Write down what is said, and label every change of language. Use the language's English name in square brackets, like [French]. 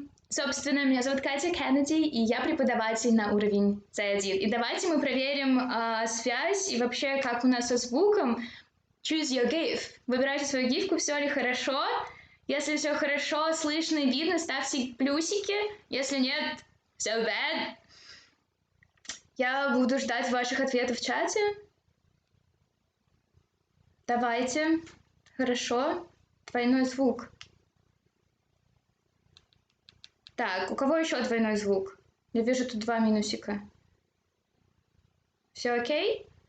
[Russian] Собственно, меня зовут Катя Кеннеди, и я преподаватель на уровень C1. И давайте мы проверим связь и вообще, как у нас со звуком. [English] Choose your GIF. [Russian] Выбирайте свою гифку, все ли хорошо. Если все хорошо, слышно и видно, ставьте плюсики. Если нет, [English] so bad. [Russian] Я буду ждать ваших ответов в чате. Давайте. Хорошо. Двойной звук. Так, у кого еще двойной звук? Я вижу тут 2 минусика. Все окей?